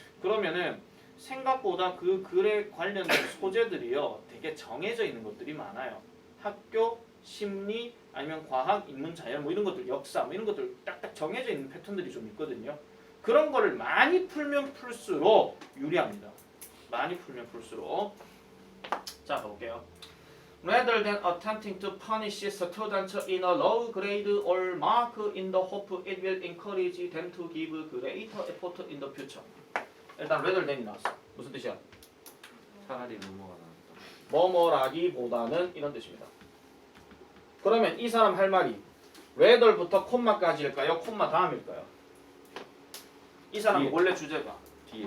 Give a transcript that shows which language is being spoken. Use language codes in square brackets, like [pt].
[ko] 그러면은 생각보다 그 글에 관련된 소재들이요 되게 정해져 있는 것들이 많아요. 학교, 심리, 아니면 과학, 인문, 자연 뭐 이런 것들 역사 뭐 이런 것들 딱딱 정해져 있는 패턴들이 좀 있거든요. 그런 거를 많이 풀면 풀수록 유리합니다. 많이 풀면 풀수록. 자, 볼게요. [en] rather than attempting to punish students in a low grade or mark in the hope it will encourage them to give greater effort in the future. [ko] 일단 rather than이 나왔어. 무슨 뜻이야? 차라리 뭐뭐가 나왔다. 뭐뭐라기보다는 이런 뜻입니다. 그러면 이 사람 할 말이 rather부터 콤마까지일까요? 콤마 다음일까요? 이 사람 뒤에. 원래 주제가 뒤에.